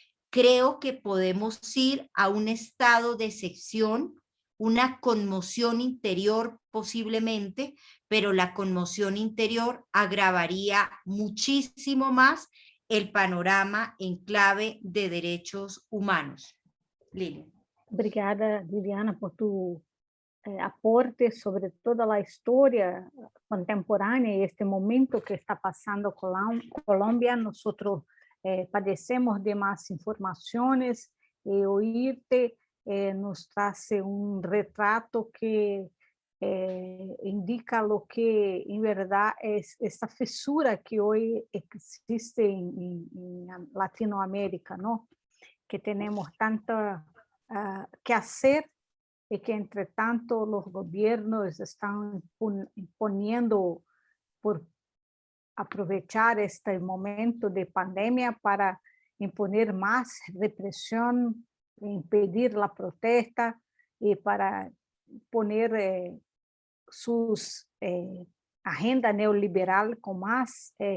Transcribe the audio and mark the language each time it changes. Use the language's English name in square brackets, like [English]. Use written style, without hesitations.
[Spanish] Creo que podemos ir a un estado de excepción, una conmoción interior posiblemente, pero la conmoción interior agravaría muchísimo más el panorama en clave de derechos humanos. Lilian. [Portuguese] Obrigada, Liliana, por tu aporte sobre toda a história contemporânea e este momento que está passando Colômbia. Nós padecemos de más informações e ouvir-te nos traz retrato que indica lo que em verdade é essa fissura que hoje existe em Latinoamérica, não? Que temos tanto que fazer [Spanish] y que entre tanto los gobiernos están imponiendo por aprovechar este momento de pandemia para imponer más represión, impedir la protesta y para poner sus agenda neoliberal con más